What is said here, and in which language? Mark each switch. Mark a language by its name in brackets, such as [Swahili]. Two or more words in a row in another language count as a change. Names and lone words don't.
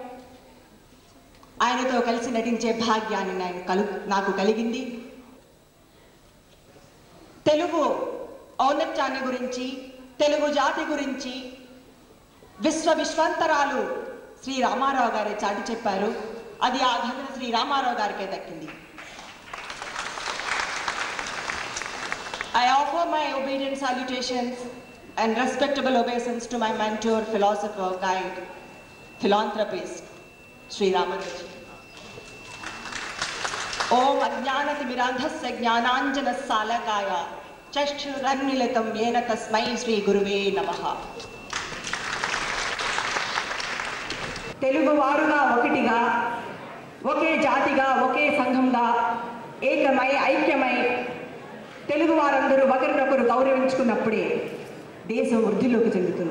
[Telugu] ఆయనతో కలిసి నటించే భాగ్యాన్ని నాకు కలిగింది. తెలుగు ఔన్నత్యాన్ని గురించి, తెలుగు జాతి గురించి విశ్వాంతరాలు శ్రీ రామారావు గారే చాటి చెప్పారు. అది ఆ ఘనత శ్రీ రామారావు గారికే దక్కింది. [English] I offer my obedient salutations and respectable obeisance to my mentor, philosopher, guide, philanthropist, Sri Ramaraju. [Sanskrit] ओम् अज्ञानतिमिरान्धस्य ज्ञानाञ्जनशलाकया चक्षुरुन्मीलितं येन तस्मै श्री गुरवे नमः. [Telugu] తెలుగు వారుగా ఒకటిగా, ఒకే జాతిగా, ఒకే సంఘంగా ఏకమై, ఐక్యమై తెలుగు వారందరూ ఒకరినొకరు గౌరవించుకున్నప్పుడే దేశం వృద్ధిలోకి చెందుతుంది.